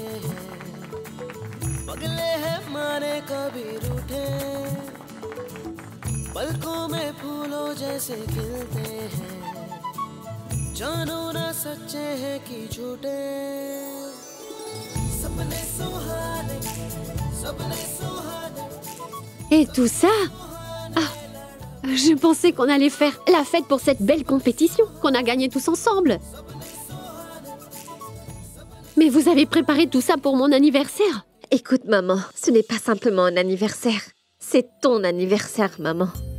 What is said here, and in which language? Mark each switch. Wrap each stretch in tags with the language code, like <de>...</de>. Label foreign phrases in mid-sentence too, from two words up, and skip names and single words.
<hi>हैं पगले हैं मारे कभी रूठे पलकों में फूलों जैसे खिलते हैं जानो ना सच्चे हैं कि झूठे सपने सुहाने सपने सुहाने</hi> <fr>Et tout ça? Ah, je pensais qu'on allait faire la fête pour cette belle compétition qu'on a gagnée tous ensemble. Mais vous avez préparé tout ça pour mon anniversaire? Écoute, maman, ce n'est pas simplement un anniversaire. C'est ton anniversaire, maman.</fr>